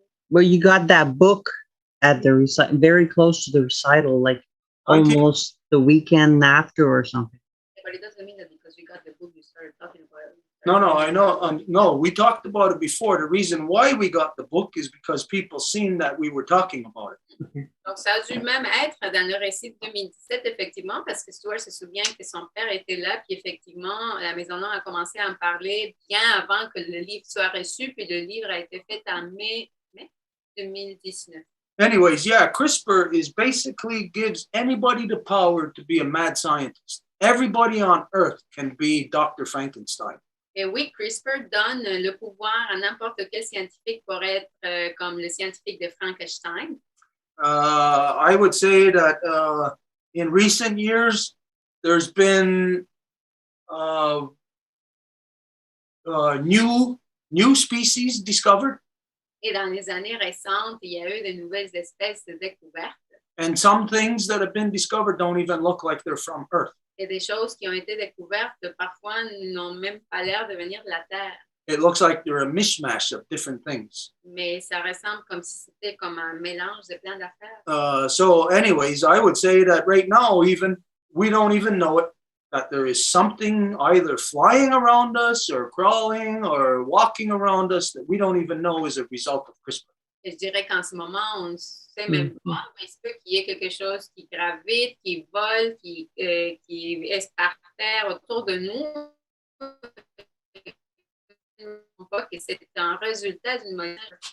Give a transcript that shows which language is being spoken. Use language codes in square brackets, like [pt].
[en] Well, you got that book at the very close to the recital, like almost the weekend after or something. But it doesn't mean that because you got the book, you started talking about it. No, I know. No, we talked about it before. The reason why we got the book is because people seen that we were talking about it. [fr] Donc, ça a dû même être dans le récit de 2017, effectivement, parce que Stuart se souvient que son père était là, puis effectivement, la Maison Longue a commencé à en parler bien avant que le livre soit reçu, puis le livre a été fait en mai 2019. [en] Anyways, yeah, CRISPR is basically gives anybody the power to be a mad scientist. Everybody on Earth can be Dr. Frankenstein. [fr] Et oui, CRISPR donne le pouvoir à n'importe quel scientifique pour être comme le scientifique de Frankenstein. [en] I would say that in recent years, there's been new species discovered. [fr] Et dans les années récentes, il y a eu de nouvelles espèces découvertes. [en] And some things that have been discovered don't even look like they're from Earth. [fr] Et des choses qui ont été découvertes parfois n'ont même pas l'air de venir de la Terre. [en] It looks like they're a mishmash of different things. [fr] Mais ça ressemble comme si c'était comme un mélange de plein d'affaires. [en] So anyways, I would say that right now, even we don't even know it, that there is something either flying around us or crawling or walking around us that we don't even know is a result of CRISPR. [fr] Je dirais qu'en ce moment, on ne sait même pas, mais il se peut qu'il y ait quelque chose qui gravite, qui vole, qui est par terre autour de nous. Pas que c'est un résultat d'une modification.